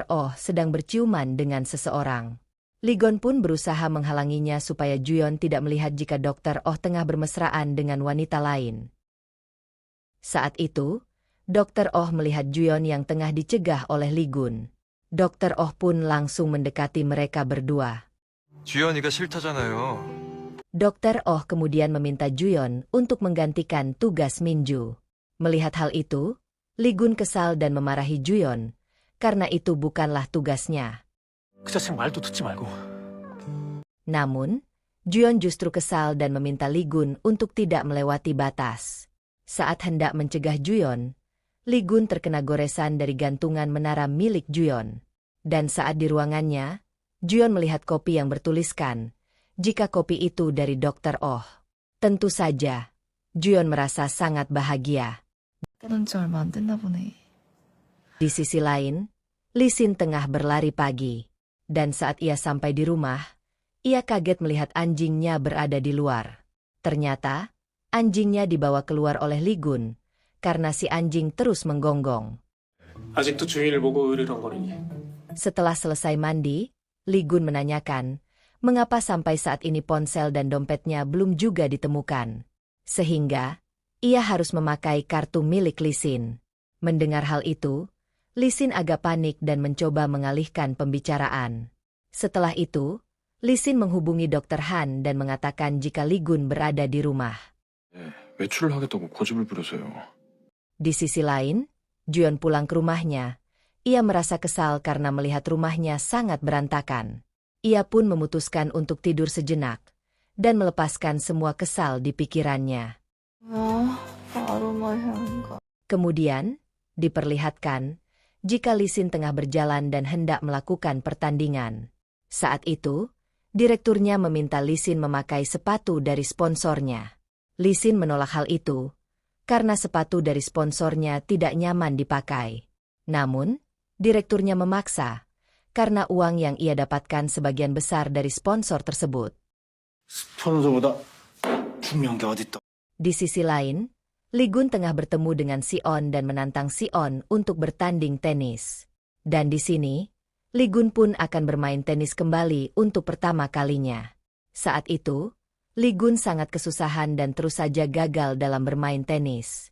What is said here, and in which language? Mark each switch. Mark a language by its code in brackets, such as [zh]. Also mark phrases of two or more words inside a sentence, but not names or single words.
[id] Oh sedang berciuman dengan seseorang. Lee Gun pun berusaha menghalanginya supaya Juyeon tidak melihat jika Dr. Oh tengah bermesraan dengan wanita lain. Saat itu, Dr. Oh melihat Juyeon yang tengah dicegah oleh Lee Gun. Dr. Oh pun langsung mendekati mereka berdua. [ko] 주연이가 싫다잖아요. [id] Dr. Oh kemudian meminta Juyeon untuk menggantikan tugas Minju. Melihat hal itu, Lee Gun kesal dan memarahi Juyeon, karena itu bukanlah tugasnya. [ko] 그 자식 말도 듣지 말고. [id] Namun, Juyeon justru kesal dan meminta Lee Gun untuk tidak melewati batas. Saat hendak mencegah Juyeon, Lee Gun terkena goresan dari gantungan menara milik Juyeon. Dan saat di ruangannya, Juyeon melihat kopi yang bertuliskan, jika kopi itu dari Dr. Oh. Tentu saja, Juyeon merasa sangat bahagia. [ko] 깨는 지 얼마 안 됐나 보네. [id] Di sisi lain, Lee Sin tengah berlari pagi. Dan saat ia sampai di rumah, ia kaget melihat anjingnya berada di luar. Ternyata, anjingnya dibawa keluar oleh Lee Gun, karena si anjing terus menggonggong. [ko] 아직도 주인을 보고 으르렁거리니. [id] Setelah selesai mandi, Lee Gun menanyakan, mengapa sampai saat ini ponsel dan dompetnya belum juga ditemukan. Sehingga, ia harus memakai kartu milik Lisin. Mendengar hal itu, Lisin agak panik dan mencoba mengalihkan pembicaraan. Setelah itu, Lisin menghubungi Dr. Han dan mengatakan jika Ligun berada di rumah. [ko] 외출을 하겠다고 고집을 부려서요. [id] Di sisi lain, Juyeon pulang ke rumahnya. Ia merasa kesal karena melihat rumahnya sangat berantakan. Ia pun memutuskan untuk tidur sejenak dan melepaskan semua kesal di pikirannya. Kemudian, diperlihatkan jika Lisin tengah berjalan dan hendak melakukan pertandingan. Saat itu, direkturnya meminta Lisin memakai sepatu dari sponsornya. Lisin menolak hal itu karena sepatu dari sponsornya tidak nyaman dipakai. Namun, direkturnya memaksa karena uang yang ia dapatkan sebagian besar dari sponsor tersebut. [ko] 스폰서보다 중요한 게 어딨다. [id] Di sisi lain, Ligun tengah bertemu dengan Sion dan menantang Sion untuk bertanding tenis. Dan di sini, Ligun pun akan bermain tenis kembali untuk pertama kalinya. Saat itu, Ligun sangat kesusahan dan terus saja gagal dalam bermain tenis.